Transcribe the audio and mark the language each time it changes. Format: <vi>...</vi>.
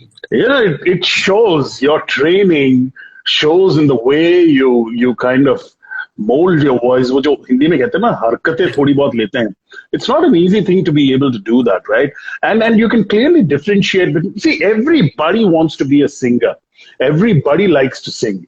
<en>You know, it shows your training, shows in the way you kind of mold your voice.</en> <hi>वो जो हिंदी में कहते हैं ना हरकतें थोड़ी बहुत लेते हैं.</hi> <en>It's not an easy thing to be able to do that, right? And you can clearly differentiate between. See, everybody wants to be a singer. Everybody likes to sing.</en>